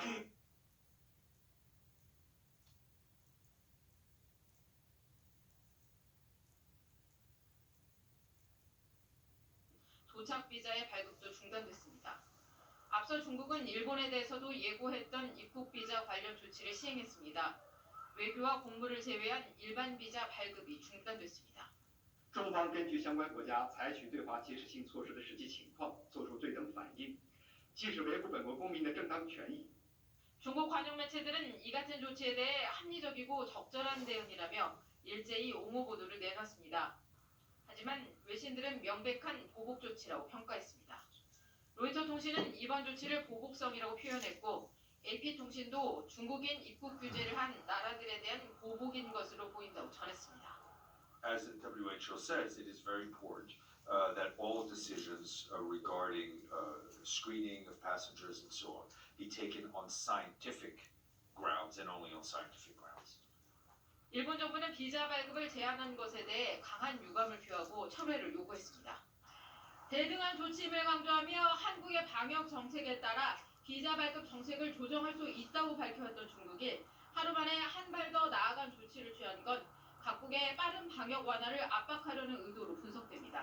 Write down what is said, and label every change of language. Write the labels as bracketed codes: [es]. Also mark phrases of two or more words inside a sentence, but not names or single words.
[ko] 도착 비자의 발급도 중단됐습니다. 앞서 중국은 일본에 대해서도 예고했던 입국 비자 관련 조치를 시행했습니다. 외교와 공무를 제외한 일반 비자 발급이 중단됐습니다. [zh] 中方根据相关国家采取对华及时性措施的实际情况，作出对等反应，既是维护本国公民的正当权益。 [ko] 중국 관영 매체들은 이 같은 조치에 대해 합리적이고 적절한 대응이라며 일제히 옹호 보도를 내놨습니다. 하지만 외신들은 명백한 보복 조치라고 평가했습니다. 로이터 통신은 이번 조치를 보복성이라고 표현했고 AP통신도 중국인 입국 규제를 한 나라들에 대한 보복인 것으로 보인다고 전했습니다. [en] As the WHO says, it is very important that all decisions regarding screening of passengers and so on be taken on scientific grounds and only on scientific grounds. [ko] 일본 정부는 비자 발급을 제한한 것에 대해 강한 유감을 표하고 철회를 요구했습니다. 대등한 조치임을 강조하며 한국의 방역 정책에 따라 비자 발급 정책을 조정할 수 있다고 밝혀왔던 중국이 하루 만에 한 발 더 나아간 조치를 취한 건 각국의 빠른 방역 완화를 압박하려는 의도로 분석됩니다.